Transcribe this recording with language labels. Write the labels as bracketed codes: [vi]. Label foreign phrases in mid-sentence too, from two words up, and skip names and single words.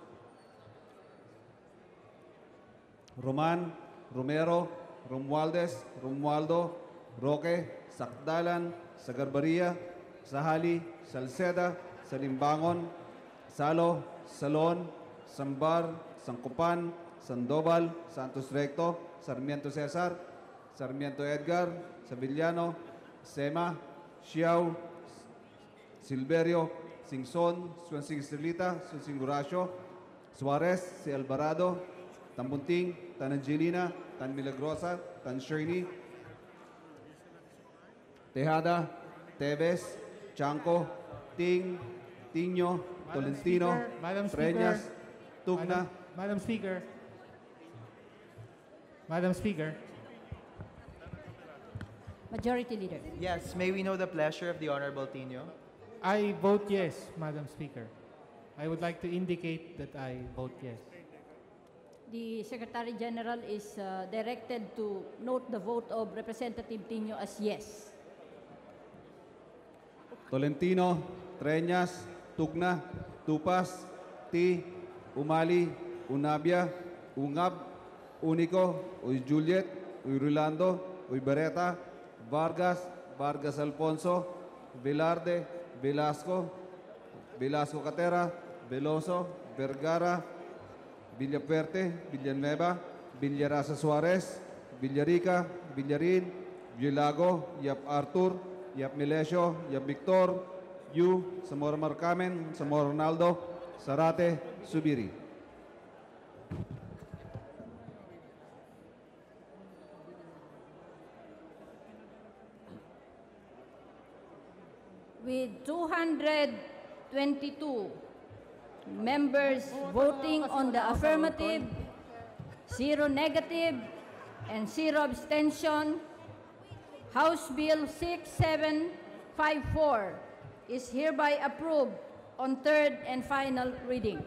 [en] Roman, Romero, Romualdez, Romualdo, Roque, Sakdalan, Sagarbaria, Sahali, Salceda, Salimbangon, Salo, Salon, Sambar, Sancopan, Sandoval, Santos Recto, Sarmiento Cesar, Sarmiento Edgar, Savillano, Sema, Xiao, Silverio, Singson, Swansing Estrelita, Swansing Horacio, Suarez, si Alvarado, Tambunting, Tan Angelina, Tan Milagrosa, Tan Shirley, Tejada, Tevez, Chanco, Ting, Tiño, Tolentino, Madam Speaker, Preñas, Tugna, Madam Speaker. Madam Speaker. Majority Leader. Yes, may we know the pleasure of the Honorable Tino? I vote yes, Madam Speaker. I would like to indicate that I vote yes. The Secretary General is directed to note the vote of Representative Tino as yes. Tolentino, Treñas, Tugna, Tupas, Ti, Umali, Unabia, Ungab, Unico, Uy Juliet, Uy Rolando, Uy Bereta, Vargas, Vargas Alfonso, Velarde, Velasco, Velasco Catera, Veloso, Vergara, Villafuerte, Villanueva, Villarasa Suarez, Villarica, Villarin, Villago, Yap Arthur, Yap Milesio, Yap Victor, Yu, Zamora Marcamen, Zamora Ronaldo, Sarate, Subiri. With 222 members voting on the affirmative, 0 negative, and 0 abstention, House Bill 6754 is hereby approved on third and final reading.